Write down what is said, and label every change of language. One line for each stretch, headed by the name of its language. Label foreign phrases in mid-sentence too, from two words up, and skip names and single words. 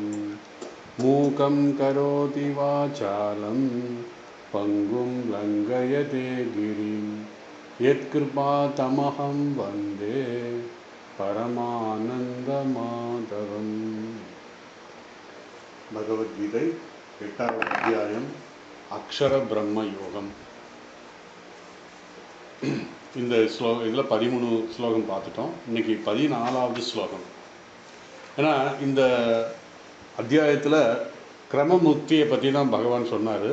Sanskrit: मूकं करोति वाचालं पङ्गुं लङ्घयते गिरिं यत्कृपातमहं वन्दे परमानन्दमाधवम्।
Tamil: भगवद्गीதை 8வது அத்தியாயம் அக்ஷர பிரம்ம யோகம். இந்த இதில் 13 ஸ்லோகம் பார்த்துட்டோம். இன்னைக்கு 14வது ஸ்லோகம். ஏன்னா இந்த அத்தியாயத்தில் கிரமமுக்தியை பற்றி தான் பகவான் சொன்னார்.